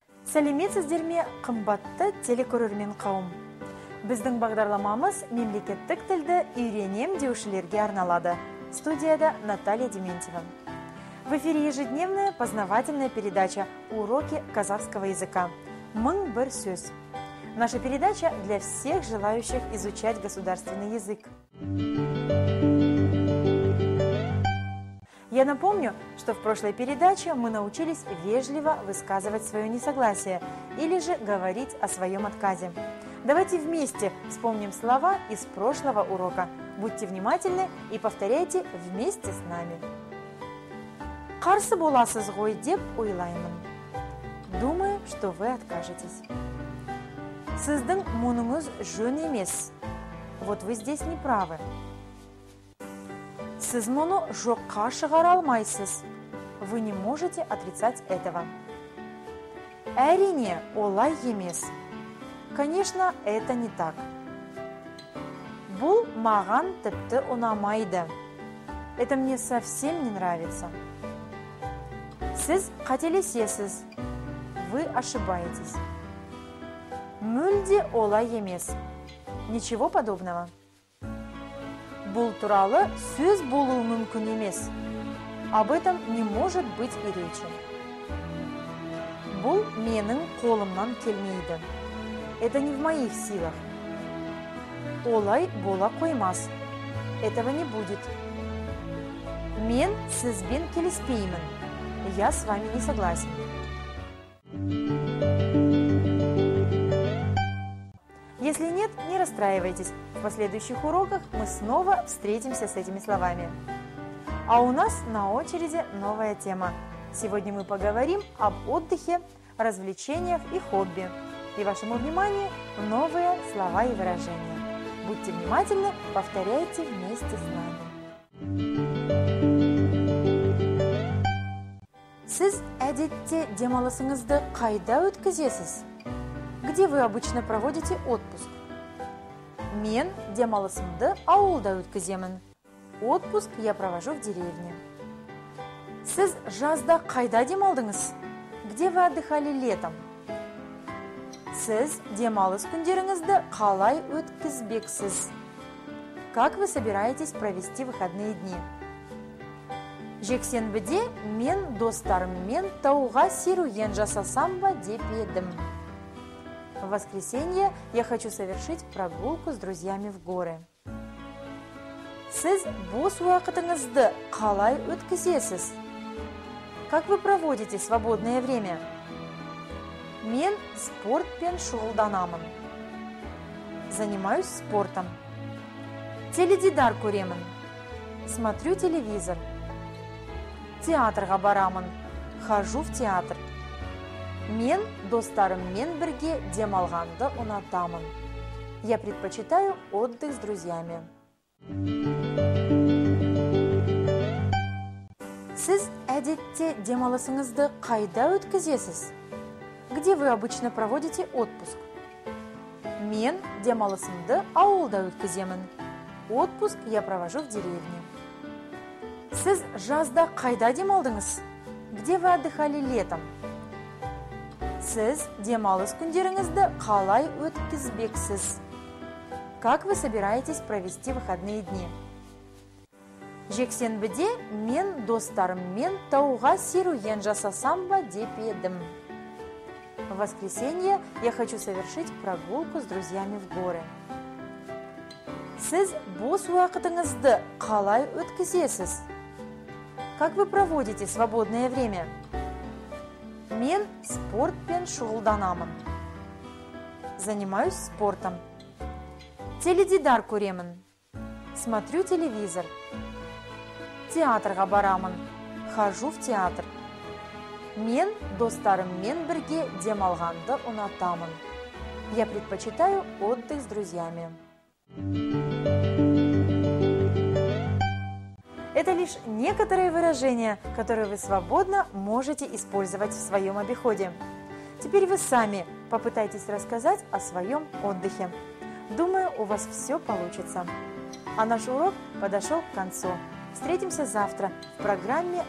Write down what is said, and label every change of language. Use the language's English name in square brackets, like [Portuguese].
[Kazakh] Сәлеметсіздер ме, қымбатты телекөрермен қауым. Біздің бағдарламамыз мемлекеттік тілді үйренем деушілерге арналады. [Russian] Студияда Наталья Дементьева. В эфире ежедневная познавательная передача «Уроки казахского языка». Мың бір сөз. Наша передача для всех желающих изучать государственный язык. Я напомню, что в прошлой передаче мы научились вежливо высказывать свое несогласие или же говорить о своем отказе. Давайте вместе вспомним слова из прошлого урока. Будьте внимательны и повторяйте вместе с нами. [Kazakh] Қарсы боласыз ғой деп ойлаймын. [Russian] Думаю, что вы откажетесь. [Kazakh] Сіздің мұныңыз жөн емес. [Russian] Вот вы здесь не правы. [Kazakh] Сіз мұны жоққа шығара алмайсыз. [Russian] Вы не можете отрицать этого. [Kazakh] Әрине, олай емес. [Russian] Конечно, это не так. [Kazakh] Бұл маған тіпті ұнамайды. [Russian] Это мне совсем не нравится. [Kazakh] Сіз қателесесіз. [Russian] Вы ошибаетесь. [Kazakh] Мүлде олай емес. [Russian] Ничего подобного. [Kazakh] Бұл туралы сөз болуы мүмкін емес. [Russian] Об этом не может быть и речи. [Kazakh] Бұл менің қолымнан келмейді. [Russian] Это не в моих силах. [Kazakh] Олай бола қоймас. [Russian] Этого не будет. [Kazakh] Мен сізбен келіспеймін. [Russian] Я с вами не согласен. Если нет, не расстраивайтесь. В последующих уроках мы снова встретимся с этими словами. А у нас на очереди новая тема. Сегодня мы поговорим об отдыхе, развлечениях и хобби. И вашему вниманию новые слова и выражения. Будьте внимательны, повторяйте вместе с нами. [Kazakh] Сіз әдетте демалысыңызды қайда өткізесіз? [Russian] Где вы обычно проводите отпуск? [Kazakh] Мен демалысымды ауылда өткіземін. [Russian] Отпуск я провожу в деревне. [Kazakh] Сіз жазда қайда демалдыңыз? [Russian] Где вы отдыхали летом? [Kazakh] Сіз демалыс күндеріңізді қалай өткізбексіз? [Russian] Как вы собираетесь провести выходные дни? [Kazakh] Жексенбіде мен достарыммен тауға серуен жасасам ба деп едім. [Russian] В воскресенье я хочу совершить прогулку с друзьями в горы. [Kazakh] Сіз бос уақытыңызды қалай өткізесіз? [Russian] Как вы проводите свободное время? [Kazakh] Мен спортпен шұғылданамын. [Russian] Занимаюсь спортом. [Kazakh] Теледидар көремін. [Russian] Смотрю телевизор. [Kazakh] Театрға барамын. [Russian] Хожу в театр. [Kazakh] Мен достарыммен бірге демалғанды ұнатамын. [Russian] Я предпочитаю отдых с друзьями. [Kazakh] Сіз әдетте демалысыңызды қайда өткізесіз? [Russian] Где вы обычно проводите отпуск? [Kazakh] Мен демалысымды ауылда өткіземін. [Russian] Отпуск я провожу в деревне. [Kazakh] Сіз жазда қайда демалдыңыз? [Russian] Где вы отдыхали летом? [Kazakh] Сіз демалыс күндеріңізді қалай өткізбексіз? [Russian] Как вы собираетесь провести выходные дни? [Kazakh] Жексенбіде мен достарыммен тауға серуен жасасам ба деп едім. [Russian] В воскресенье я хочу совершить прогулку с друзьями в горы. [Kazakh] Сіз бос уақытыңызды қалай өткізесіз? [Russian] Как вы проводите свободное время? [Kazakh] Мен спортпен шұғылданамын. [Russian] Занимаюсь спортом. [Kazakh] Теледидар көремін. [Russian] Смотрю телевизор. [Kazakh] Театрға барамын. [Russian] Хожу в театр. [Kazakh] Мен достарыммен бірге демалғанды ұнатамын. [Russian] Я предпочитаю отдых с друзьями. Это лишь некоторые выражения, которые вы свободно можете использовать в своем обиходе. Теперь вы сами попытайтесь рассказать о своем отдыхе. Думаю, у вас все получится. А наш урок подошел к концу. Встретимся завтра в программе «Мың бір сөз». [Kazakh] Бізбен бірге қазақ тілін үйреніңіздер.